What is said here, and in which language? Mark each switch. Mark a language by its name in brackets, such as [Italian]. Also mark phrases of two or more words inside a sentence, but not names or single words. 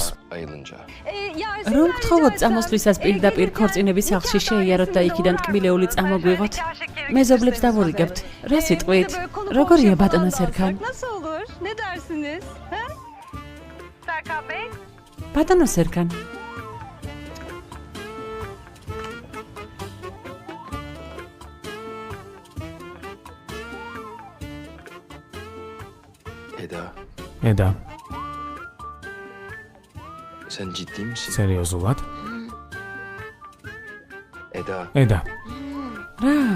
[Georgian] რომ გთხოვოთ წამოსვლისას პირდაპირ ქორწინების სახლში შეიაროთ და იქიდან ტკბილეული წამოგვიღოთ. მეზობლებს დავურიგებთ. რა სიტყვით? როგორია ბატონო სერგან? ბატონო სერგან. [Turkish] Eda. Sen ciddi misin? [Georgian] სერიოზულად? [Turkish] Eda. Eda. [Georgian] რა?